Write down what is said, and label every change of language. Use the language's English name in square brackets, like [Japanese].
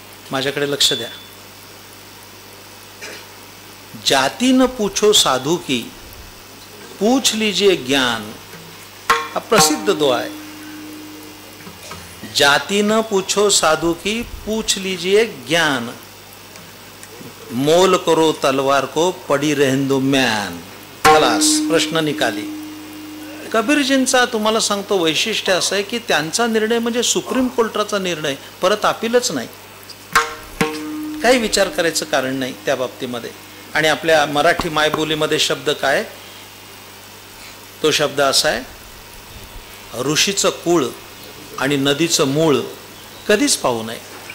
[Marathi] माझ्याकडे लक्ष द्या. [Hindi] जाती न पूछो साधू की पूछ लीजिए ज्ञान, [Marathi] हा प्रसिद्ध दुआ आहे. [Hindi] जाती न पूछो साधू की पूछ लीजिए ज्ञान, मोल करो तलवार को पड़ी रहंदो म्यान. [Marathi] खलास, प्रश्न निकाली. कबीरजींचा तुम्हाला सांगतो वैशिष्ट्य असं आहे की त्यांचा निर्णय म्हणजे सुप्रीम कोर्टाचा निर्णय, परत अपीलच नाही. काही विचार करायचं कारण नाही त्या बाबतीमध्ये. आणि आपल्या मराठी मायबोलीमध्ये शब्द काय, तो शब्द असा आहे, ऋषीचं कुळ आणि नदीचं मूळ कधीच पाहू नये.